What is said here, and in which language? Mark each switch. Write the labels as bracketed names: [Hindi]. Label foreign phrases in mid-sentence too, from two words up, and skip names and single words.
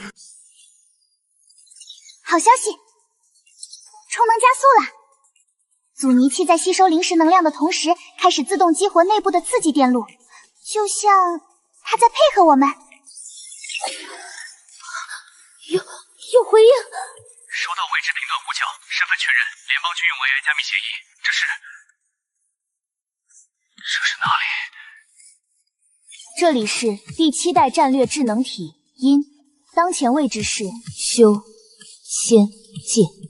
[Chinese] 好消息，充能加速了。阻尼器在吸收灵石能量的同時，開始自動激活內部的刺激電路，就像它在配合我們。有回應。收到未知頻段呼叫，身份確認，聯邦軍用 AI 加密協議。這是哪裡？這裡是第7代戰略智能體鷹，當前位置是修仙界。